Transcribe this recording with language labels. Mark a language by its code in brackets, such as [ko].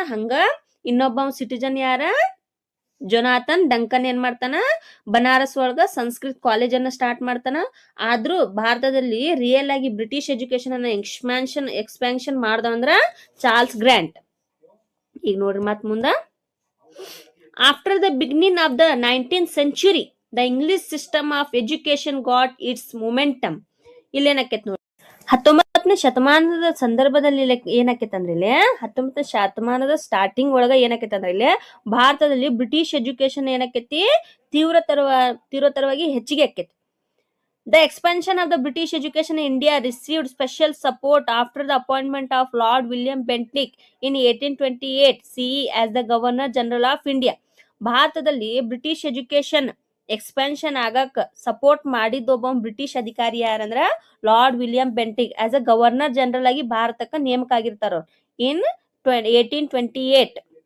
[kn] ಹಂಗ ಇನ್ನೊಬ್ಬ ಸಿಟಿಜನ್ ಯಾರ, ಜೊನಾಥನ್ ಡಂಕನ್ ಏನ್ ಮಾಡ್ತಾನ, ಬನಾರಸ್ ಒಳಗ ಸಂಸ್ಕೃತ್ ಕಾಲೇಜ್ ಅನ್ನ ಸ್ಟಾರ್ಟ್ ಮಾಡ್ತಾನ. ಆದ್ರೂ ಭಾರತದಲ್ಲಿ ರಿಯಲ್ ಆಗಿ ಬ್ರಿಟಿಷ್ ಎಜುಕೇಶನ್ ಅನ್ನ ಎಕ್ಸ್ಪಾನ್ಷನ್ ಮಾಡ್ದವಂದ್ರ ಚಾರ್ಲ್ಸ್ ಗ್ರಾಂಟ್. ಈಗ ನೋಡ್ರಿ ಮತ್ ಮುಂದ, [en] After the beginning of the 19th century the English system of education got its momentum. [kn] ಇಲ್ಲೇನಕ್ಕೇತ್ ನೋಡಿ, 19ನೇ ಶತಮಾನದ ಸಂದರ್ಭದಲ್ಲಿ ಏನಾಕೈತಂದ್ರೆ ಇಲ್ಲಿ 19ನೇ ಶತಮಾನದ ಸ್ಟಾರ್ಟಿಂಗ್ ಒಳಗ ಏನಾಕೈತಂದ್ರೆ ಇಲ್ಲಿ ಭಾರತದಲ್ಲಿ ಬ್ರಿಟಿಷ್ ಎಜುಕೇಶನ್ ಏನಕ್ಕೈತಿ, ತೀವ್ರತರವಾಗಿ ಹೆಚ್ಚಿಗೆ ಆಕೈತಿ. [en] The expansion of the British education in India received special support after the appointment of Lord William Bentinck in 1828 CE as the Governor General of India. [kn] ಭಾರತದಲ್ಲಿ ಬ್ರಿಟಿಷ್ ಎಜುಕೇಶನ್ ಎಕ್ಸ್ಪಾನ್ಷನ್ ಆಗಕ್ support ಮಾಡಿದ್ದೊಬ್ಬ British ಅಧಿಕಾರಿ ಯಾರಂದ್ರ lord William Bentinck. [en] as a governor general [kn] ಆಗಿ ಭಾರತಕ್ಕ ನೇಮಕ ಆಗಿರ್ತಾರ ಇನ್ 1828.